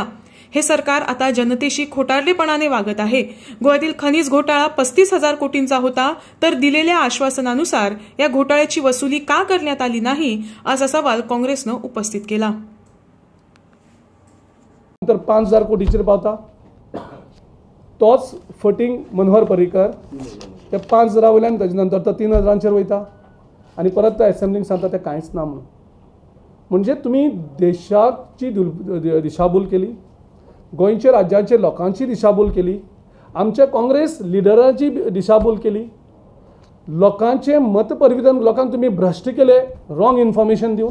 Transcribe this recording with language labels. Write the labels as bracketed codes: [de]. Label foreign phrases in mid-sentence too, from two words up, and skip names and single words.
[mr] हे सरकार आता जनतेशी खोटारडेपणाने वागत आहे। गोव्यातील खनिज घोटाळा 35,000 कोटींचा होता, तर दिलेल्या आश्वासनानुसार या घोटाळ्याची वसुली का करण्यात आली नाही, असा सवाल काँग्रेसनं उपस्थित केला। [kok] तर 5,000 कोटीचेर पावता तोच फटींग मनोहर पर्रीकर ते 5,000 वयल्यान ताजे नंतर तो 3,000चेर वयता आनी परत त्या असेंब्लीक सांगता ते कांयच ना म्हणून। [mr] म्हणजे तुम्ही देशाची दिशाभूल केली, गोंयच्या राज्याच्या लोकांची दिशाभूल केली, आमच्या काँग्रेस लिडराची दिशाभूल केली, लोकांचे मतपरिवर्तन लोकांक तुम्ही भ्रश्ट केले [en] wrong information [mr] दिवन।